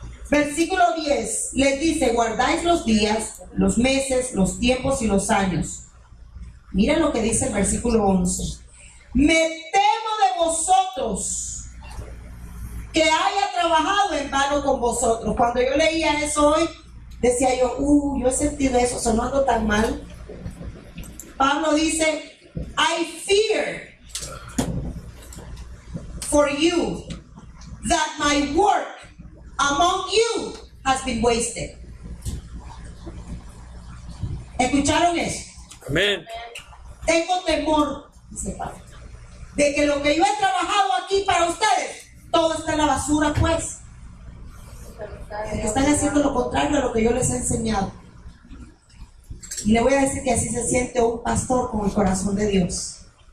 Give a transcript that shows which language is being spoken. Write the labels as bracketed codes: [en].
[es] Versículo 10 les dice, guardáis los días, los meses, los tiempos y los años. Miren lo que dice el versículo 11. Me temo de vosotros que haya trabajado en vano con vosotros. Cuando yo leía eso hoy, decía yo, yo he sentido eso, sonando tan mal. Pablo dice, [en] I fear for you that my work among you has been wasted. [es] ¿Escucharon eso? Amén. Tengo temor, dice Pablo, de que lo que yo he trabajado aquí para ustedes, todo está en la basura, pues. Porque están haciendo lo contrario a lo que yo les he enseñado. Y le voy a decir que así se siente un pastor con el corazón de Dios.